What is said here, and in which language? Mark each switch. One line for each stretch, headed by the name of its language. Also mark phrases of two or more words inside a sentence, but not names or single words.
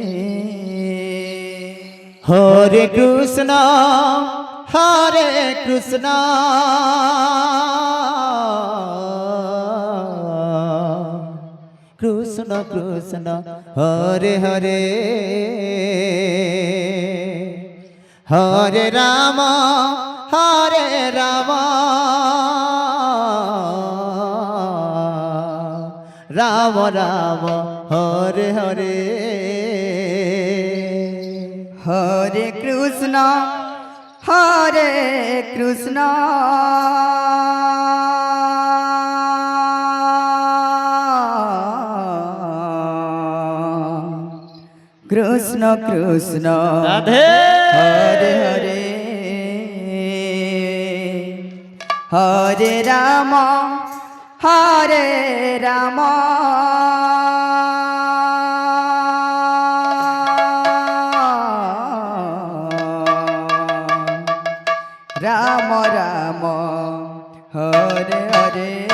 Sanskrit: হরে কৃষ্ণ কৃষ্ণ কৃষ্ণ কৃষ্ণ হরে হরে, হরে রাম হরে রাম রাম রাম হরে হরে হরে কৃষ্ণ হরে কৃষ্ণ কৃষ্ণ কৃষ্ণ রাধে হরে হরে হরে রাম হরে রাম রাম রাম হরে হরে